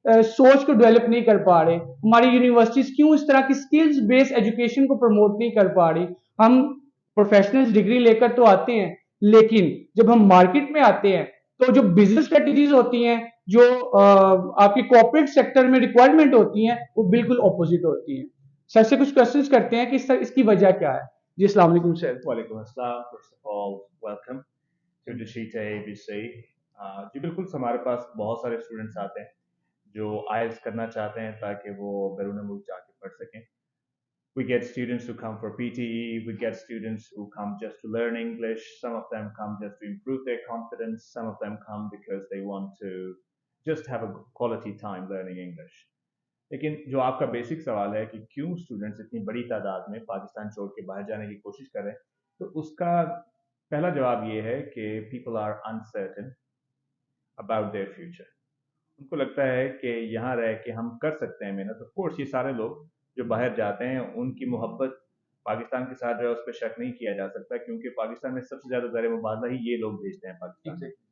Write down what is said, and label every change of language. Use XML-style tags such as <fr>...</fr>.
<ur>سوچ کو ڈیولپ نہیں کر پا رہے؟ ہماری یونیورسٹیز کیوں اس طرح کی سکلز بیس ایجوکیشن کو پروموٹ نہیں کر پا رہی؟ ہم پروفیشنل ڈگری لے کر تو آتے ہیں، لیکن جب ہم مارکیٹ میں آتے ہیں تو جو بزنس اسٹریٹجیز ہوتی ہیں، جو آپ کی کوآپریٹ سیکٹر میں ریکوائرمنٹ ہوتی ہیں، وہ بالکل اپوزٹ ہوتی ہیں۔ سر سے کچھ کوشچنس کرتے ہیں کہ اس کی وجہ کیا ہے۔ جی السلام علیکم سر۔ وعلیکم السلام.</ur> <en>First of all, welcome to Deshita ABC.</en> <ur>جی بالکل ہمارے پاس بہت سارے اسٹوڈنٹس آتے ہیں جو آئلس کرنا چاہتے ہیں تاکہ وہ بیرون ملک جا کے پڑھ سکیں.</ur> <en>We get students who come for PTE, we get students who come just to learn English, some of them come just to improve their confidence, some of them come because they want to just have a quality time learning English.</en> <ur>لیکن جو آپ کا basic سوال ہے کہ کیوں students اتنی بڑی تعداد میں پاکستان چھوڑ کے باہر جانے کی کوشش کر رہے ہیں، تو اس کا پہلا جواب یہ ہے کہ</ur> <en>People are uncertain about their future.</en> <ur>ان کو لگتا ہے کہ یہاں رہ کے ہم کر سکتے ہیں محنت. آف کورس یہ سارے لوگ جو باہر جاتے ہیں ان کی محبت پاکستان کے ساتھ جو ہے اس پہ شک نہیں کیا جا سکتا، کیونکہ پاکستان میں سب سے زیادہ زیر مبادلہ ہی یہ لوگ بھیجتے ہیں پاکستان.</ur>